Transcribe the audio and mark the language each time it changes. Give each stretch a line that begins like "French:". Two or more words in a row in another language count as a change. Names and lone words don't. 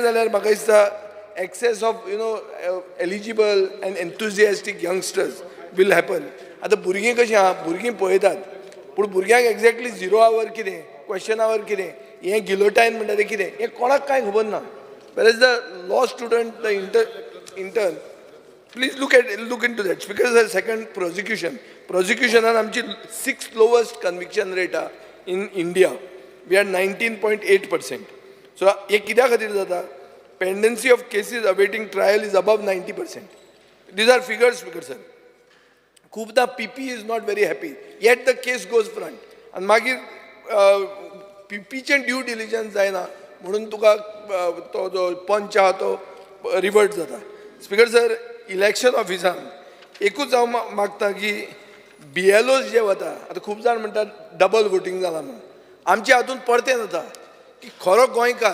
Konkani: जाल्यार म्हाका दिसता
English: excess of eligible and enthusiastic youngsters will happen
Konkani: आतां भुरगीं कशीं आहा भुरगीं पळयतात पूण भुरग्यांक
English: exactly 0 hour कितें question hour
Konkani: कितें हें गिलोटायन म्हणटा तें कितें हें कोणाक कांय खबर ना
English: where is the law student the intern please look into that Speaker sir second prosecution आमची 6th lowest conviction rate आहा in India we are 19.8%. so
Konkani: हे कित्या खातीर जाता
English: pendency of cases awaiting trial is above 90%. these are figures Speaker sir खूबदां PP is not very happy yet the case goes front
Konkani: आनी मागीर
English: PPचें due diligence
Konkani: जायना म्हणून तुका तो जो पंच आहा तो रिवर्ट जाता.
English: Speaker sir election office
Konkani: एकूच हांव मागता की BLOs जे वता आतां खूब जाण म्हणटात
English: double voting
Konkani: जालां म्हणून आमच्या हातूंत परतें जाता की खरो गोंयकार